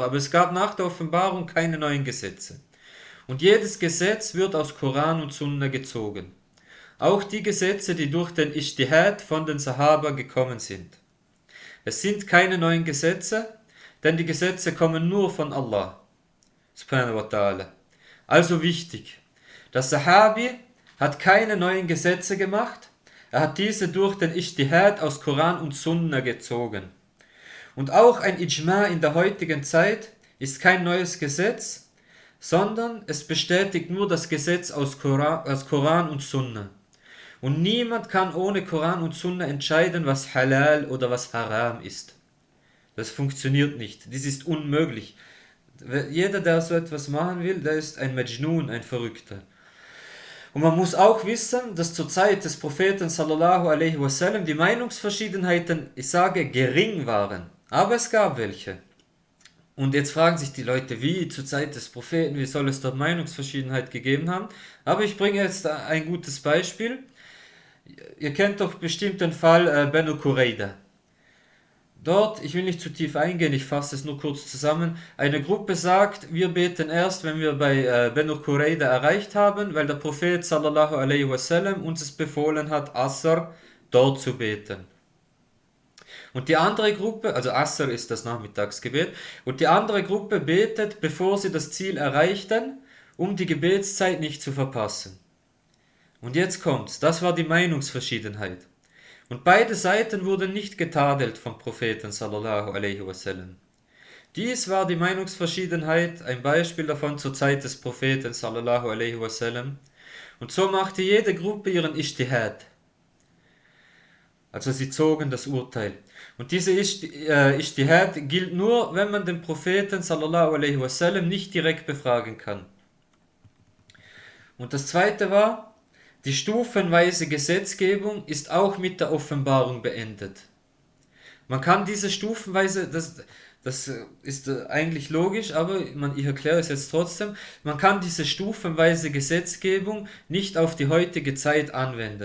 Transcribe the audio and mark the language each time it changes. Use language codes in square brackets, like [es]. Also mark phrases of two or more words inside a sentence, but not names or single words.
[de] Aber es gab nach der Offenbarung keine neuen Gesetze. Und jedes Gesetz wird aus Koran und Sunna gezogen. Auch die Gesetze, die durch den Ijtihad von den Sahaba gekommen sind. Es sind keine neuen Gesetze, denn die Gesetze kommen nur von [ar] الله، سبحانه وتعالى. [de] Also wichtig, der Sahabi hat keine neuen Gesetze gemacht, er hat diese durch den Ijtihad aus Koran und Sunna gezogen. Und auch ein Ijma in der heutigen Zeit ist kein neues Gesetz, sondern es bestätigt nur das Gesetz aus Koran und Sunna. Und niemand kann ohne Koran und Sunna entscheiden, was halal oder was haram ist. Das funktioniert nicht, dies ist unmöglich. Jeder, der so etwas machen will, der ist ein Majnun, ein Verrückter. Und man muss auch wissen, dass zur Zeit des Propheten [ar] صلى الله عليه وسلم [de] die Meinungsverschiedenheiten, ich sage, gering waren. Aber es gab welche. Und jetzt fragen sich die Leute, wie zur Zeit des Propheten, wie soll es dort Meinungsverschiedenheit gegeben haben? Aber ich bringe jetzt ein gutes Beispiel. Ihr kennt doch bestimmt den Fall Banu Qurayda. Dort, ich will nicht zu tief eingehen, ich fasse es nur kurz zusammen. Eine Gruppe sagt, wir beten erst, wenn wir bei Banu Qurayda erreicht haben, weil der Prophet [ar] صلى الله عليه وسلم [de] uns es befohlen hat, Asr dort zu beten. Und die andere Gruppe, also Asr ist das Nachmittagsgebet, und die andere Gruppe betet, bevor sie das Ziel erreichten, um die Gebetszeit nicht zu verpassen. Und jetzt kommt's, das war die Meinungsverschiedenheit. Und beide Seiten wurden nicht getadelt vom Propheten [ar] صلى الله عليه وسلم. [de] Dies war die Meinungsverschiedenheit, ein Beispiel davon zur Zeit des Propheten [ar] صلى الله عليه وسلم. [de] Und so machte jede Gruppe ihren Ijtihad. Also sie zogen das Urteil. Und diese Ijtihad gilt nur, wenn man den Propheten [ar] صلى الله عليه وسلم [de] nicht direkt befragen kann. Und das zweite war, die stufenweise Gesetzgebung ist auch mit der Offenbarung beendet. Man kann diese stufenweise, das ist eigentlich logisch, aber ich erkläre es jetzt trotzdem, man kann diese stufenweise Gesetzgebung nicht auf die heutige Zeit anwenden.